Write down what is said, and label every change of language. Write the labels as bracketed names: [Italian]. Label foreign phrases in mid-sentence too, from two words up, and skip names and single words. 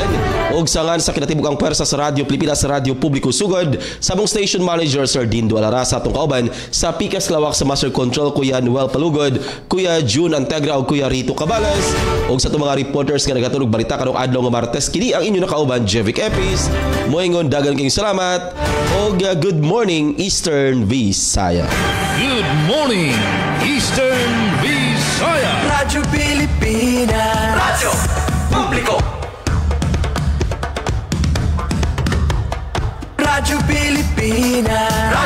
[Cebuano] Og sangan sa kinatibukang pwersa sa Radio Pilipinas Radio Publiko Sugod, sabong Station Manager Sir Dindo Alara, sa atong kauban sa Pikas Lawak sa Master Control, Kuya Noel Palugod, Kuya June Antegra o Kuya Rito Cabalas. Og sa atong mga reporters nga nagatulog balita karong adlaw nga Martes, kini ang inyo nakauban Jevic Epis. Moingon dagan kayong salamat og [English] good morning Eastern Visayas. Good morning, Eastern Visayas. Radyo Pilipinas. Radyo Publiko. Radyo Pilipinas.